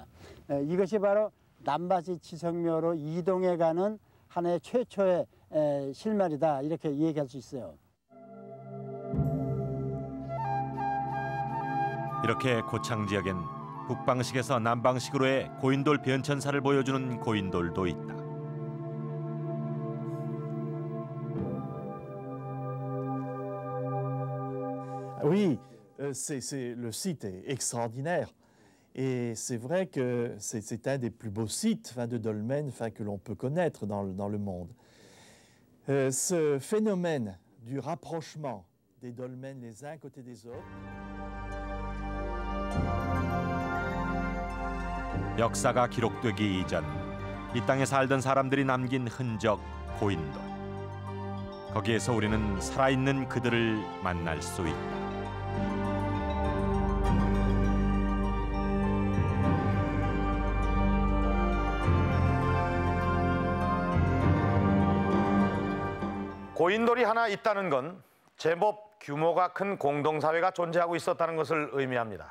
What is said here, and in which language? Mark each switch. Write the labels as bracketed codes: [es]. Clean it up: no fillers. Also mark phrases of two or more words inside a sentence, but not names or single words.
[ko] 이것이 바로 남바시 지성묘로 이동해가는 하나의 최초의 실말이다 이렇게 얘기할 수 있어요. 이렇게 고창 지역엔 북방식에서 남방식으로의 고인돌 변천사를 보여주는 고인돌도 있다. [fr] Oui, le site est extraordinaire. Et c'est vrai que c'est un des plus beaux sites de dolmen que l'on peut connaître dans le monde. Ce phénomène du rapprochement des dolmens les uns à côté des autres. [ko] 역사가 기록되기 이전 이 땅에 살던 사람들이 남긴 흔적 고인돌. 거기에서 우리는 살아있는 그들을 만날 수 있다. 고인돌이 하나 있다는 건 제법 규모가 큰 공동사회가 존재하고 있었다는 것을 의미합니다.